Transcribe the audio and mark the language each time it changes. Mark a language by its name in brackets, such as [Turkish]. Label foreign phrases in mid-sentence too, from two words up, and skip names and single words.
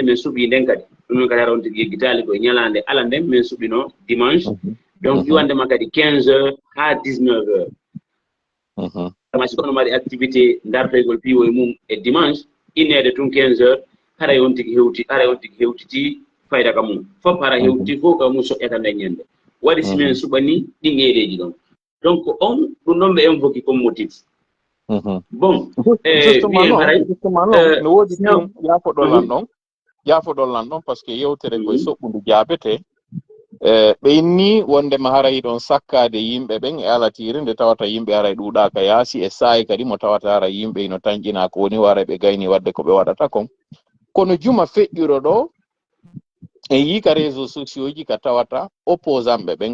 [Fula] men subi den kadi dum kadi ronti gitali ko nyalande alande men subino dimanche donc iwande makadi 15h ha 19h tamasi kono mari activité dartoygol piwo e mum e dimanche inede tun 15h hara yontigi hewtiti fayda ka mum fop hara hewti fo ka mum soƴƴata nde ñande waɗi simen suɓani ɗi ngeereji ɗon donc on ɗum ɗon ɓe [French] invoqué comme motif bon [Fula] justement no woodi ɗum yaafodollan ɗon [French] par ce que [Fula] yewtere koye soɓɓudu jaabete ɓeyni wondema haray ɗon sakkade yimɓe ɓen e alatiri nde tawata yimɓe haray ɗuuɗaka yaasi e saayi kadi mo tawata haray yimɓe ino tañƴina ko woni waray ɓe gayni wadde ko ɓe waɗata kon kono juma feƴƴuɗo ɗo en yika [French] réseaux sociaux [Fula] ji ka tawata opposant ɓe ɓen